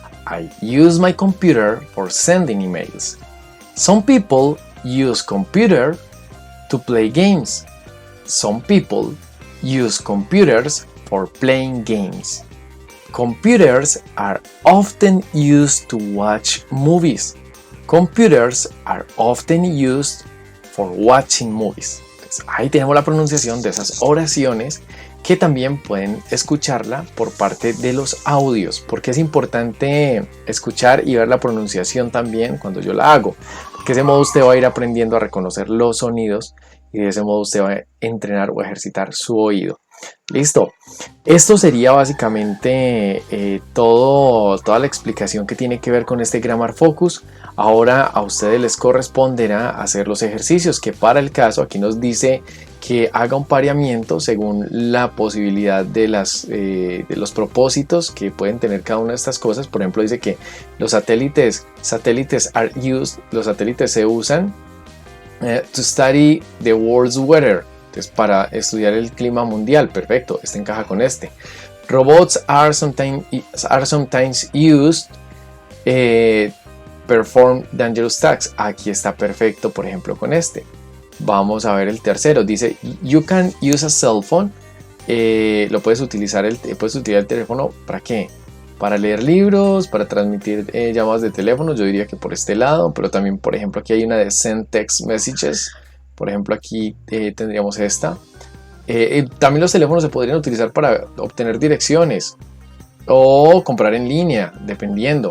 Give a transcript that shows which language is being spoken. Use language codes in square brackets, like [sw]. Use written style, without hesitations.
[en] I use my computer for sending emails. Some people use computer to play games. Some people use computers for playing games. Computers are often used to watch movies. Computers are often used for watching movies. [es] Entonces, ahí tenemos la pronunciación de esas oraciones que también pueden escucharla por parte de los audios, porque es importante escuchar y ver la pronunciación también cuando yo la hago, porque de ese modo usted va a ir aprendiendo a reconocer los sonidos y de ese modo usted va a entrenar o ejercitar su oído. Listo, esto sería básicamente toda la explicación que tiene que ver con este Grammar Focus. Ahora a ustedes les corresponderá hacer los ejercicios, que para el caso aquí nos dice que haga un pareamiento según la posibilidad de los propósitos que pueden tener cada una de estas cosas. Por ejemplo, dice que los satélites [en] are used, [es] los satélites se usan [en] to study the world's weather. [es] Entonces, para estudiar el clima mundial. Perfecto, este encaja con este. [en] Robots are sometimes used perform dangerous tasks. [es] Aquí está perfecto, por ejemplo, con este. Vamos a ver el tercero. Dice, [en] you can use a cell phone. [es] Puedes utilizar el teléfono. ¿Para qué? Para leer libros, para transmitir llamadas de teléfono. Yo diría que por este lado, pero también, por ejemplo, aquí hay una de [en] send text messages. [es] Por ejemplo, aquí tendríamos esta. También los teléfonos se podrían utilizar para obtener direcciones o comprar en línea, dependiendo.